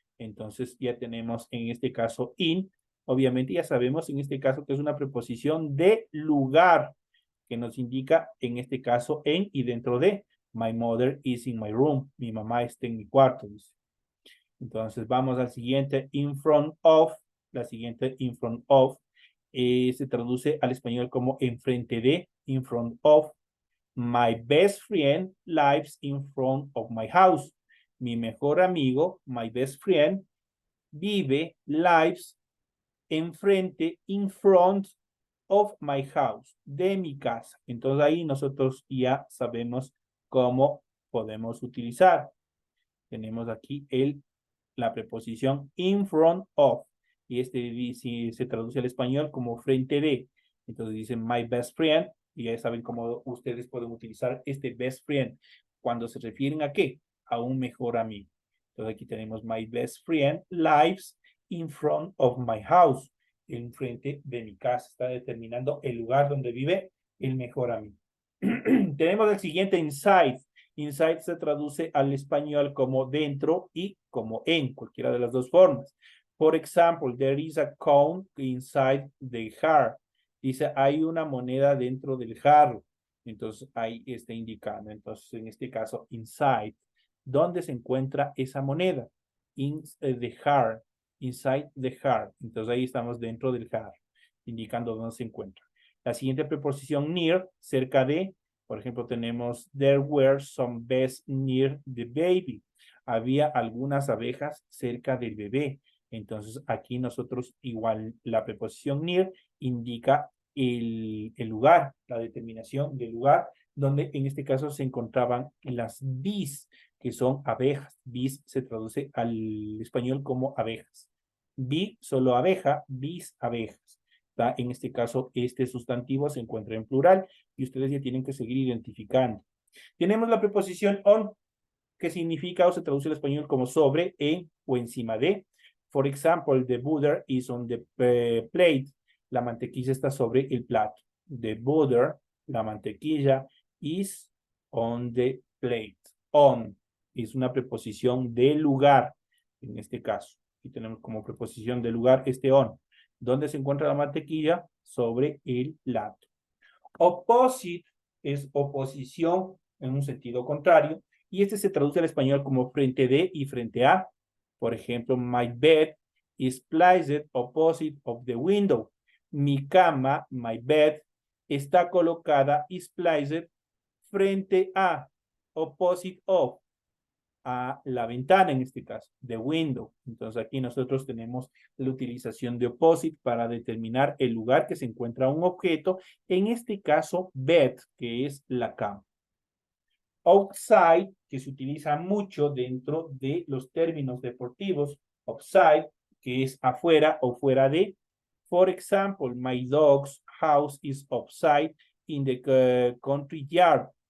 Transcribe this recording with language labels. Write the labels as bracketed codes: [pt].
[es] Entonces ya tenemos en este caso in. Obviamente ya sabemos en este caso que es una preposición de lugar, que nos indica en este caso en y dentro de. [en] My mother is in my room. [es] Mi mamá está en mi cuarto, dice. Entonces vamos al siguiente, in front of. La siguiente, in front of, se traduce al español como enfrente de, in front of. [en] My best friend lives in front of my house. [es] Mi mejor amigo, [en] my best friend, [es] vive, [en] lives, [es] enfrente, [en] in front of my house, [es] de mi casa. Entonces ahí nosotros ya sabemos cómo podemos utilizar. Tenemos aquí la preposición in front of, y se traduce al español como frente de. Entonces dicen my best friend, y ya saben cómo ustedes pueden utilizar este best friend cuando se refieren a qué, a un mejor amigo. Entonces aquí tenemos [en] my best friend lives in front of my house, [es] en frente de mi casa. Está determinando el lugar donde vive el mejor amigo. Tenemos el siguiente, inside. Inside se traduce al español como dentro y como en, cualquiera de las dos formas. [en] For example, there is a coin inside the jar. [es] Dice, hay una moneda dentro del jarro. Entonces, ahí está indicando. Entonces, en este caso, inside. ¿Dónde se encuentra esa moneda? [en] In the jar. Inside the jar. [es] Entonces, ahí estamos dentro del jar, indicando dónde se encuentra. La siguiente preposición, near, cerca de. Por ejemplo, tenemos, [en] there were some bees near the baby. [es] Había algunas abejas cerca del bebé. Entonces, aquí nosotros igual la preposición near indica el lugar, la determinación del lugar, donde en este caso se encontraban las bees, que son abejas. Bees se traduce al español como abejas. Bee, solo abeja, bees, abejas. En este caso, este sustantivo se encuentra en plural y ustedes ya tienen que seguir identificando. Tenemos la preposición on, que significa o se traduce al español como sobre, en o encima de. [en] For example, the butter is on the plate. [es] La mantequilla está sobre el plato. [en] The butter, [es] la mantequilla, [en] is on the plate. [es] On es una preposición de lugar, en este caso. Aquí tenemos como preposición de lugar este on. ¿Dónde se encuentra la mantequilla? Sobre el plato. Opposite es oposición en un sentido contrario, y este se traduce al español como frente de y frente a. Por ejemplo, [en] my bed is placed opposite of the window. [es] Mi cama, [en] my bed, [es] está colocada, [en] is placed, [es] frente a, [en] opposite of, [es] a la ventana en este caso, [en] the window. [es] Entonces aquí nosotros tenemos la utilización de opposite para determinar el lugar que se encuentra un objeto, en este caso bed, que es la cama. Outside, que se utiliza mucho dentro de los términos deportivos, outside, que es afuera o fuera de. [en] For example, my dog's house is outside in the country yard.